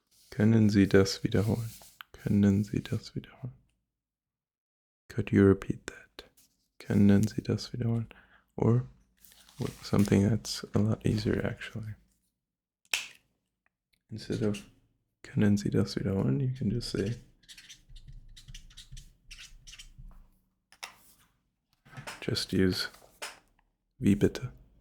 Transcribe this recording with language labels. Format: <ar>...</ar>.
<de>Können Sie das wiederholen? Können Sie das wiederholen?</de> <en>Could you repeat that?</en> <de>Können Sie das wiederholen?</de> <en>Or something that's a lot easier actually. Instead of</en> <de>können Sie das wiederholen,</de> <en>you can just say, just use</en> <de>wie bitte.</de>